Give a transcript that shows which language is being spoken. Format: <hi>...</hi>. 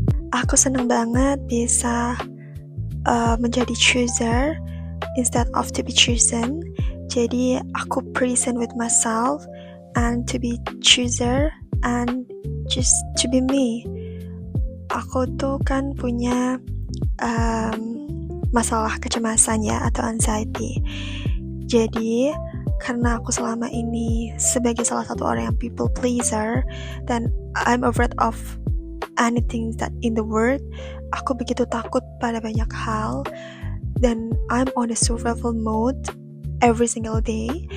<id>Aku seneng banget bisa menjadi</id> <en>chooser instead of to be chosen.</en> <id>Jadi aku</id> <en>present with myself and to be chooser and just to be me.</en> <id>Aku tuh kan punya masalah kecemasan ya atau anxiety. Jadi karena aku selama ini sebagai salah satu orang yang</id> <en>people pleaser dan I'm afraid of anything that in the world,</en> <id>aku begitu takut pada banyak hal dan</id> <en>I'm on a survival mode every single day.</en>